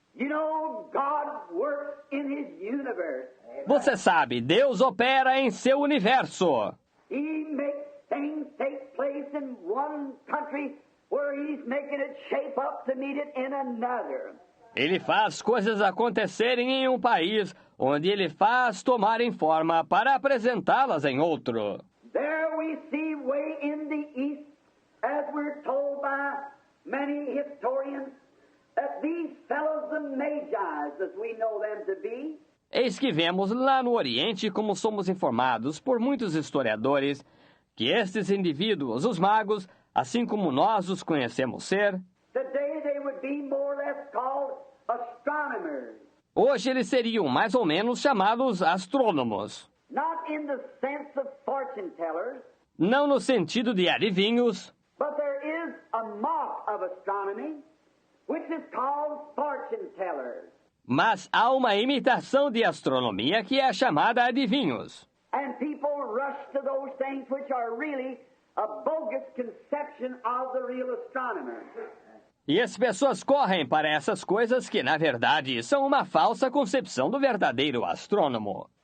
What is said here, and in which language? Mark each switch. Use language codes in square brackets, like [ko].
[en] You know, God works in His universe [pt] Você sabe, Deus opera em seu universo. [en] He makes things take place in one country where He's making it shape up to meet it in another. [pt] Ele faz coisas acontecerem em um país, onde Ele faz tomarem forma para apresentá-las em outro. [en] There we see way in the east, as we're told by many historians, that these fellows, the Magi's, as we know them to be, [pt] Eis que vemos lá no Oriente, como somos informados por muitos historiadores, que estes indivíduos, os magos, assim como nós os conhecemos ser, [en] today they would be more or less called astronomers. [pt] hoje eles seriam mais ou menos chamados astrônomos. [en] Not in the sense of fortune tellers, [pt] Não no sentido de adivinhos, [en] but there is a mock of astronomy, which is called fortune tellers. [pt] mas há uma imitação de astronomia que é chamada adivinhos. [en] And people rush to those things which are really a bogus conception of the real astronomer. [pt] E as pessoas correm para essas coisas que, na verdade, são uma falsa concepção do verdadeiro astrônomo.